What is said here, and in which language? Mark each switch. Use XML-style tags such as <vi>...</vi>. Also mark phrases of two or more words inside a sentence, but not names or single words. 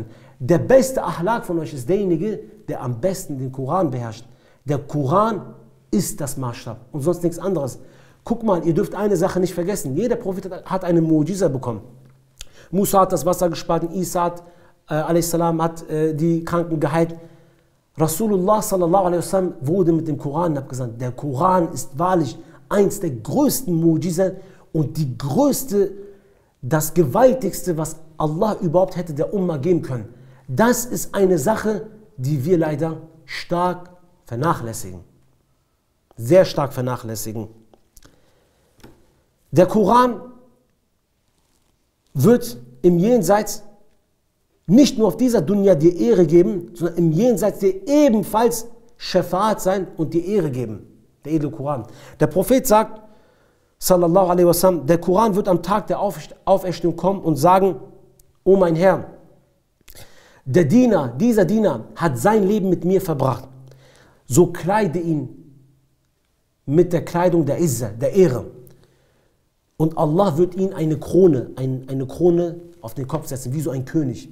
<de>Der beste Ahlak von euch ist derjenige, der am besten den Koran beherrscht. Der Koran ist das Maßstab und sonst nichts anderes. Guck mal, ihr dürft eine Sache nicht vergessen. Jeder Prophet hat eine Mu'jiza bekommen. Musa hat das Wasser gespalten, Isa a.s. hat die Kranken geheilt.</de> <ar>رسول الله صلى الله عليه وسلم</ar> <de>wurde mit dem Koran abgesandt. Der Koran ist wahrlich eins der größten Mu'jiza und die größte, das gewaltigste, was Allah überhaupt hätte der Umma geben können. Das ist eine Sache, die wir leider stark vernachlässigen. Sehr stark vernachlässigen. Der Koran wird im Jenseits nicht nur auf dieser Dunya dir Ehre geben, sondern im Jenseits dir ebenfalls Schafa'at sein und dir Ehre geben. Der edle Koran. Der Prophet sagt,</de> <ar>صلى الله عليه وسلم,</ar> <de>der Koran wird am Tag der Auferstehung kommen und sagen, o mein Herr, der Diener, dieser Diener hat sein Leben mit mir verbracht. So kleide ihn mit der Kleidung der Izza, der Ehre. Und Allah wird ihn eine Krone auf den Kopf setzen, wie so ein König.</de>